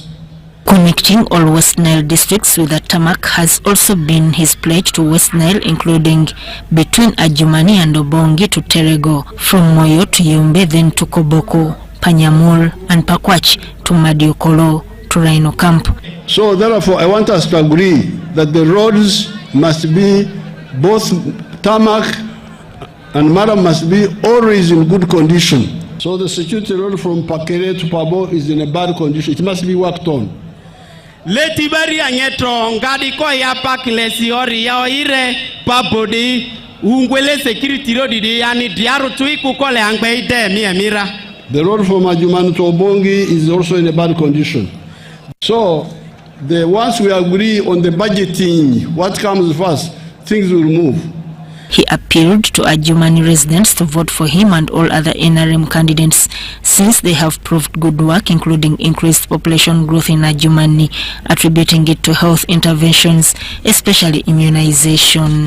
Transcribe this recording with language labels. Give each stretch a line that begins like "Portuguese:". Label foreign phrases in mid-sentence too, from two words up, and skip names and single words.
English: Connecting all West Nile districts with a tarmac has also been his pledge to West Nile, including between Adjumani and Obongi to Terego, from Moyo to Yumbe, then to Koboko, Panyamul and Pakwach to Madiokolo to Rhino Camp. So therefore, I want us to agree that the roads must be both tarmac and Maram must be always in good condition. So the security road from Pakere to Pabo is in a bad condition. It must be worked on.
Ma'di: Letibari anyeto ngadi ko ya pakilesi ori ya ire pabodi ungwele
English: security road
Ma'di: di yani diaru tuiku kole angbe ide mi emira.
English: The road from Adjumani to Obongi is also in a bad condition. So once we agree on the budgeting, what comes first, things will move. He appealed to Adjumani residents to vote for him and all other NRM candidates since they have proved good work, including increased population growth in Adjumani, attributing it to health interventions, especially immunization.